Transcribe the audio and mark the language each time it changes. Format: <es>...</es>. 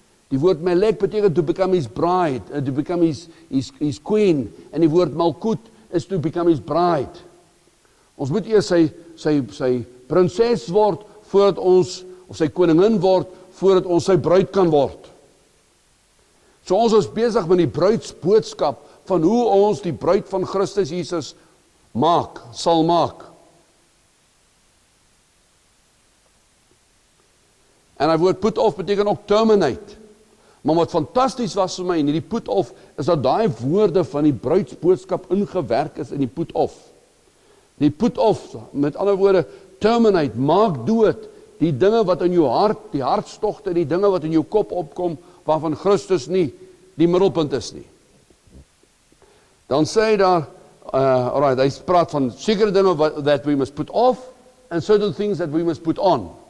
<af>Die woord melek beteken</af> <en>to become his bride, to become his queen,</en> <af>en die woord malkoet is</af> <en>to become his bride.</en> <af>Ons moet eers sy prinses word, voordat ons, of sy koningin word, voordat ons sy bruid kan word. So ons is besig met die bruidsboodskap, van hoe ons die bruid van Christus Jesus sal maak. En hy woord put off beteken ook terminate. Maar wat fantasties was vir my in die put off, is dat daai woorde van die bruidsboodskap ingewerk is in die put off. Die put off, met ander woorde, terminate, maak dood, die dinge wat in jou hart, die hartstogte, die dinge wat in jou kop opkom, waarvan Christus nie die middelpunt is nie. Dan sê hy daar,</af> <en>alright,</en> <af>hy praat van sekere dinge</af> <en>that we must put off, and certain things that we must put on.</en>